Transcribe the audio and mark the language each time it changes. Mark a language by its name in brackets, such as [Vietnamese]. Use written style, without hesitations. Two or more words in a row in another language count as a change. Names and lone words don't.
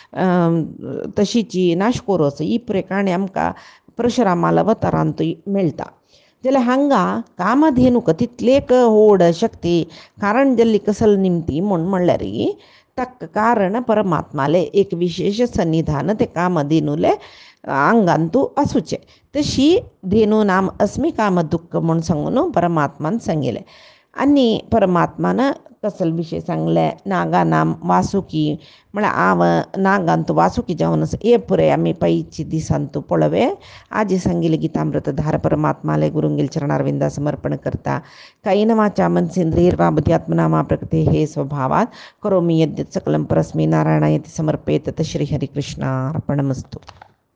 [Konkani] तशीची नाश करूं ही पुरे काणी आमकां परशुरामाल अवतारांत मेळटा जाल्यार हांगा कामधेनूक तितलेक व्हड शक्ती कारण जाल्ली कसल निमती म्हूण म्हणल्यार ताका कारण परमात्माले एक विशेष सन्निधान ते कामधेनूले आंगांतू आसूचें तशी [Sanskrit] धेनू नाम अस्मी कामदुःख [Konkani] म्हूण सांगून परमात्मान सांगिल्लें आणि परमात्मानं कसल विषय सांगलाय [Sanskrit] नागानाम वासुकी [Konkani] म्हळ्या आव नागांतू वासुकी जाऊनच ये पुरे आम्ही पैची दिसांतू पळवे आजी सांगिले गीतामृतधार परमात्माले गुरुंगील चरणारविंदा समर्पण करता [Sanskrit] कायेन वाचा मनसेंद्रियर्वा बुद्ध्यात्मना प्रकृते हे स्वभावात करोमि यद्यत् सकलं परस्मै नारायणाय समर्पेत श्री हरिकृष्णार्पणमस्तु.